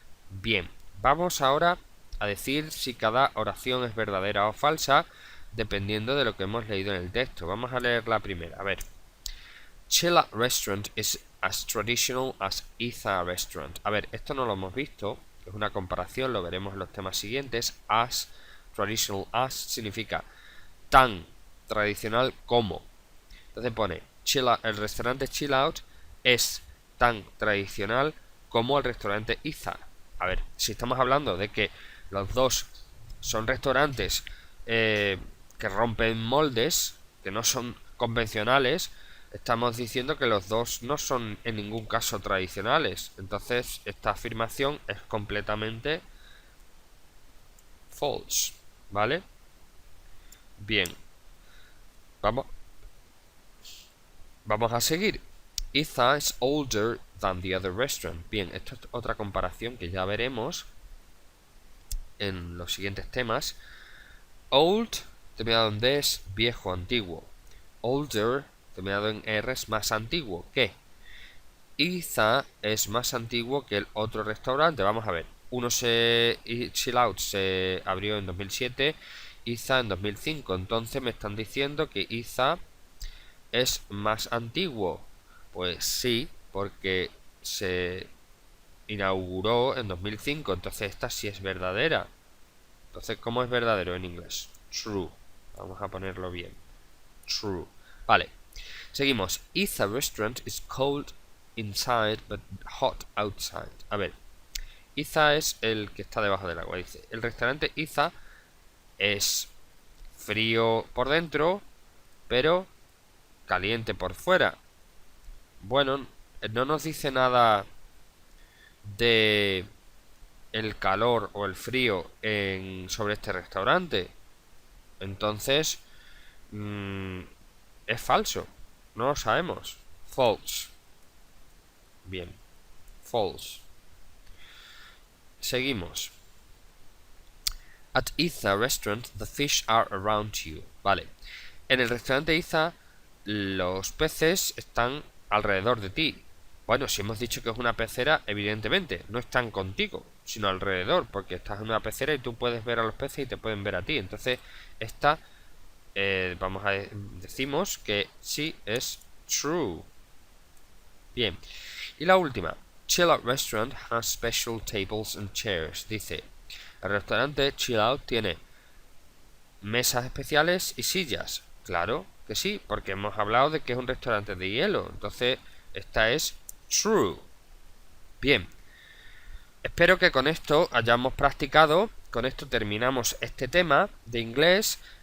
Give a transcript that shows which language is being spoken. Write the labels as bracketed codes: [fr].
[es] Bien, vamos ahora a decir si cada oración es verdadera o falsa, dependiendo de lo que hemos leído en el texto. Vamos a leer la primera. A ver. [en] Chilla Restaurant is as traditional as Iza Restaurant. [es] A ver, esto no lo hemos visto, es una comparación, lo veremos en los temas siguientes. [en] As, traditional as, [es] significa tan tradicional como. Entonces pone, el restaurante Chill Out es tan tradicional como el restaurante Iza. A ver, si estamos hablando de que los dos son restaurantes que rompen moldes, que no son convencionales, estamos diciendo que los dos no son en ningún caso tradicionales. Entonces esta afirmación es completamente false, ¿vale? Bien, vamos a seguir. [en] Iza is older than the other restaurant. [es] Bien, esto es otra comparación que ya veremos en los siguientes temas. Old, terminado en D, es viejo, antiguo. Older, terminado en R, es más antiguo que. Iza es más antiguo que el otro restaurante. Vamos a ver. Chill Out se abrió en 2007, Iza en 2005. Entonces me están diciendo que Iza es más antiguo. Pues sí, porque se inauguró en 2005. Entonces esta sí es verdadera. Entonces, ¿cómo es verdadero en inglés? True. Vamos a ponerlo bien. True. Vale. Seguimos. [en] Iza restaurant is cold inside but hot outside. [es] A ver. Iza es el que está debajo del agua. Dice, el restaurante Iza es frío por dentro, pero caliente por fuera. Bueno, no nos dice nada de el calor o el frío sobre este restaurante. Entonces es falso, no lo sabemos. False. Bien, false. Seguimos. [en] At Iza restaurant the fish are around you. [es] Vale, en el restaurante Iza los peces están alrededor de ti. Bueno, si hemos dicho que es una pecera, evidentemente no están contigo, sino alrededor, porque estás en una pecera y tú puedes ver a los peces y te pueden ver a ti. Entonces, esta decimos que sí es true. Bien. Y la última. [en] Chill Out Restaurant has special tables and chairs. [es] Dice, el restaurante Chill Out tiene mesas especiales y sillas. Claro que sí, porque hemos hablado de que es un restaurante de hielo. Entonces, esta es true. Bien. Espero que con esto hayamos practicado. Con esto terminamos este tema de inglés.